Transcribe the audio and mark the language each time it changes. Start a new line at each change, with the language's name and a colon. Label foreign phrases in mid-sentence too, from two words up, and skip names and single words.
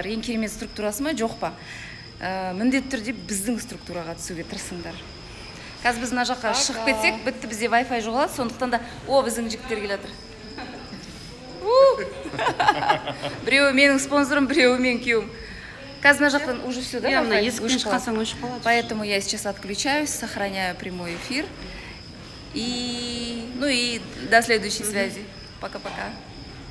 Kazakh: Ең керемет структурасы ма, жоқ па? Міндетті түрде біздің структураға түсуге тырысыңдар. Қазір біз мына жаққа шығып кетсек, бітті, бізде Wi-Fi жоғалады, сондықтан да, біздің жігіттер келе жатыр. Біреуі менің спонсорым, біреуі мен күйеуім. Қазір мына жақтан
Russian: уже все, да?
Kazakh: Мына есіктен шыққан өшіп қалады.
Russian: Поэтому я сейчас отключаюсь, сохраняю прямой эфир. И до следующей связи. Пока-пока.